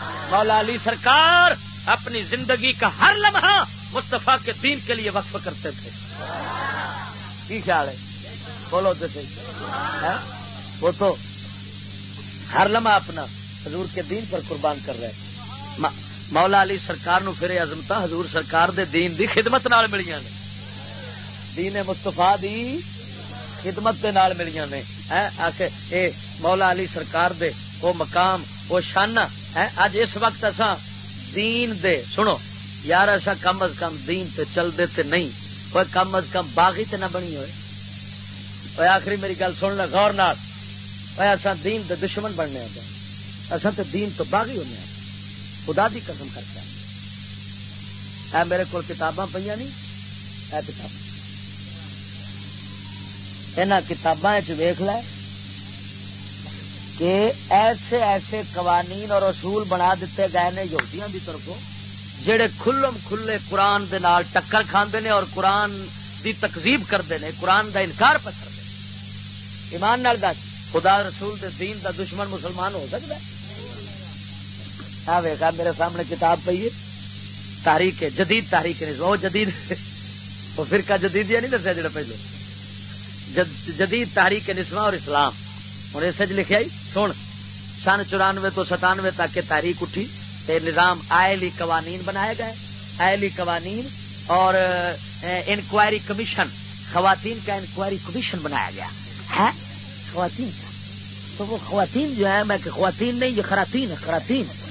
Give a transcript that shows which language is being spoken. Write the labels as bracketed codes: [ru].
[ur] مولا علی سرکار اپنی زندگی کا ہر لمحہ مصطفیٰ کے دین کے لیے وقف کرتے تھے. کی خیال ہے؟ بولو تو صحیح. وہ تو ہر لمحہ اپنا حضور کے دین پر قربان کر رہے. [pa] مولا علی سرکار نو پھر عظمت حضور سرکار دے دین دی خدمت نال ملیاں نے، دین مصطفیٰ دی خدمت دے نال ملیاں نے. آخر اے مولا علی سرکار دے وہ مقام وہ شان، اج اس وقت اسا دین دے، سنو یار، ایسا کم از کم دین تے چل دے تے نہیں، کوئی کم از کم باغی تے نہ بنی ہوئے. اوے آخری میری گل سن لے غور نال، اوے اسا دین دے دشمن بننے آ گئے، اسا تے دین تو باغی ہونے آ، خدا دی قسم کر کے. اے میرے کول کتاباں پیاں نہیں، اے کتاب، انہاں کتاباں وچ ویکھ لے کہ ایسے ایسے قوانین اور اصول بنا دیتے گئے نے یہودیاں دی طرفوں جڑے کھلم کھلے قرآن دے نال ٹکر کھاندے نے اور قرآن دی تکذیب کردے نے، قرآن دا انکار پکڑدے. ایمان نال دس، خدا رسول دے دین دا دشمن مسلمان ہو سکدا ہے؟ ہاں ویکھا میرے سامنے کتاب پئی ہے، تاریخ جدید، تاریخ نہیں، وہ جدید، وہ فرقہ جدید یا نہیں دسیا جڑا پہلے، [ur] جدید تاریخ نسواں اور اسلام، ہوں اس لکھا ہی سن، سن 94 to 97 تک یہ تاریخ اٹھی، یہ نظام آئلی قوانین بنائے گئے، آئلی قوانین اور انکوائری کمیشن، خواتین کا انکوائری کمیشن بنایا گیا ہے، خواتین کا، تو وہ خواتین جو ہے، میں کہ خواتین نہیں یہ خراتین ہے، خراتین